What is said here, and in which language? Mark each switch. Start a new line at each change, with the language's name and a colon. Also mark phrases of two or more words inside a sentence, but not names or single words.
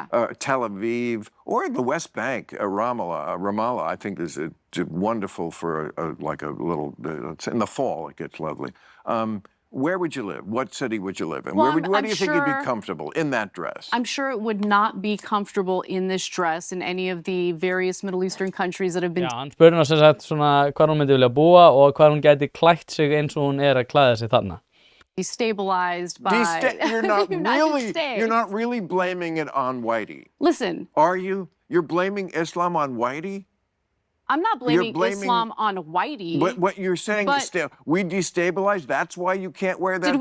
English: Tel Aviv, or the West Bank, Ramallah, I think is wonderful for a little, in the fall it gets lovely. Where would you live? What city would you live in? Well, where do you think you'd be comfortable in that dress? I'm sure it would not be comfortable in this dress in any of the various Middle Eastern countries that have been...
Icelandic: Já, hann spurði hana sem sagt svona hvar hún myndi vilja búa og hvar hún gæti klætt sig eins og hún að klæða sig þarna.
English: Destabilized by you're not United States. You're not really blaming it on Whitey. Listen. Are you? You're blaming Islam on Whitey? I'm not blaming Islam on Whitey. But what you're saying is we destabilized, that's why you can't wear that dress?